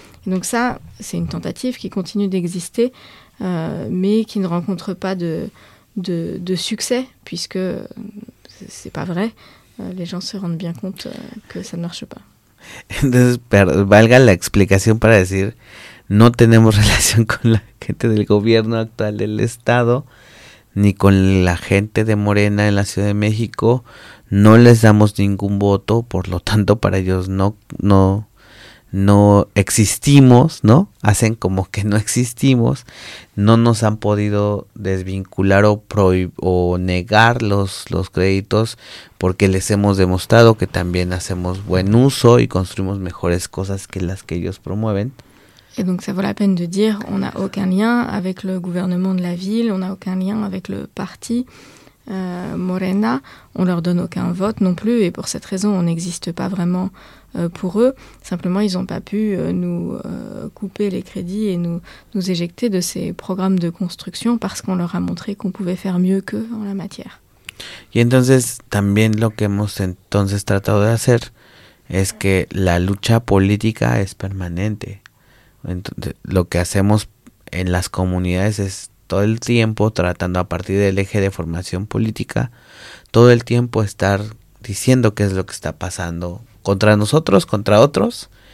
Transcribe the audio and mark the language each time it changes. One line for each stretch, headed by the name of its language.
French: Et donc ça, c'est une tentative qui continue d'exister, mais qui ne rencontre pas de succès, puisque c'est pas vrai, les gens se rendent bien compte que ça ne marche pas.
Spanish: Entonces, valga la explicación para decir, no tenemos relación con la gente del gobierno actual del estado, ni con la gente de Morena en la Ciudad de México, no les damos ningún voto, por lo tanto para ellos no existimos, ¿no? Hacen como que no existimos, no nos han podido desvincular o negar los créditos, porque les hemos demostrado que también hacemos buen uso y construimos mejores cosas que las que ellos promueven.
French: Et donc ça vaut la peine de dire, on n'a aucun lien avec le gouvernement de la ville, on n'a aucun lien avec le parti, Morena, on ne leur donne aucun vote non plus, et pour cette raison, on n'existe pas vraiment pour eux. Simplement, ils n'ont pas pu nous couper les crédits et nous éjecter de ces programmes de construction parce qu'on leur a montré qu'on pouvait faire mieux qu'eux en la matière.
Spanish: Et entonces, también lo que hemos entonces tratado de hacer es que la lucha política es permanente. Entonces, lo que hacemos en las comunidades es todo el tiempo tratando a partir del eje de formación política, todo el tiempo estar diciendo qué es lo que está pasando contra nosotros, contra otros,